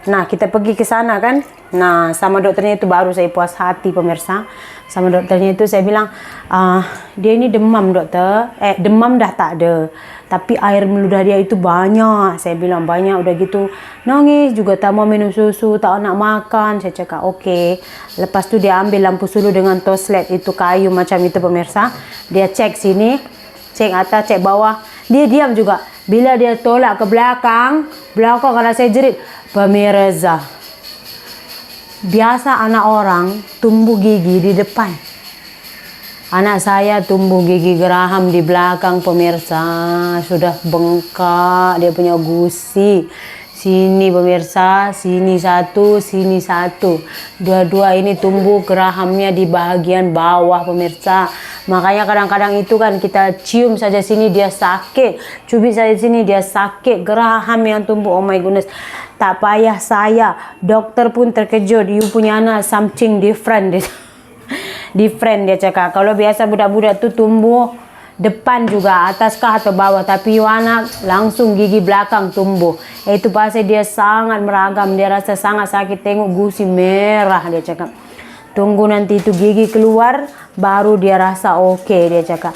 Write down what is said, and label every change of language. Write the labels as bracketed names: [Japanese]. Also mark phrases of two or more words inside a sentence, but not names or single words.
[Malay] Nah, kita pergi ke sana kan. Nah, sama dokternya itu baru saya puas hati pemirsa. Sama dokternya itu saya bilang, dia ini demam dokter. Demam dah tak ada. Tapi air meludah dia itu banyak. Saya bilang banyak, udah gitu nangis juga, tak mau minum susu, tak nak makan. Saya cakap okey. Lepas tu dia ambil lampu suluh dengan toslet itu kayu macam itu pemirsa. Dia cek sini, cek atas, cek bawah. Dia diam juga. Bila dia tolak ke belakang karena saya jerit, pemirsa, biasa anak orang tumbuh gigi di depan. Anak saya tumbuh gigi geraham di belakang pemirsa. Sudah bengkak, dia punya gusi. Sini pemirsa, sini satu, sini satu. Dua-dua ini tumbuh gerahamnya di bahagian bawah pemirsa. Makanya kadang-kadang itu kan kita cium saja sini dia sakit. Cubit saja sini dia sakit. Geraham yang tumbuh, [English] oh my goodness. [Malay] Tak payah saya, dokter pun terkejut. You punya anak [English] something different. [Malay] Different dia cakap. Kalau biasa budak-budak tu tumbuh depan juga, atas kah atau bawah, tapi you anak langsung gigi belakang tumbuh. Itu pasti dia sangat meragam, dia rasa sangat sakit, tengok gusi merah dia cakap. Tunggu nanti itu gigi keluar baru dia rasa okey dia cakap.